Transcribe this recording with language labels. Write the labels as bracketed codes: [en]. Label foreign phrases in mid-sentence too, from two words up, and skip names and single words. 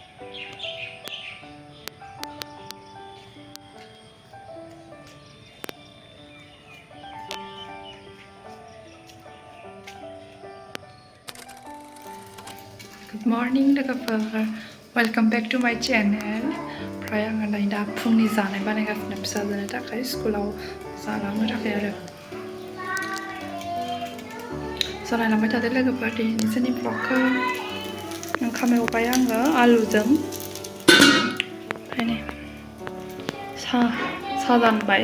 [en] Good morning [brx] लोगोफोर [en] welcome back to my channel [brx] ओमफ्राय आङो नै दा फुंनि जानाय बानायगासिनो फिसाजोनो थाखाय स्कुलाव जालांनो थाखाय आरो जालायलांबाय थादो लोगोफोर दिनैनि जोंनि ब्लगखौ ओंखाम एवबाय आङो आलुजों ओमफ्राय नै साहा जानबाय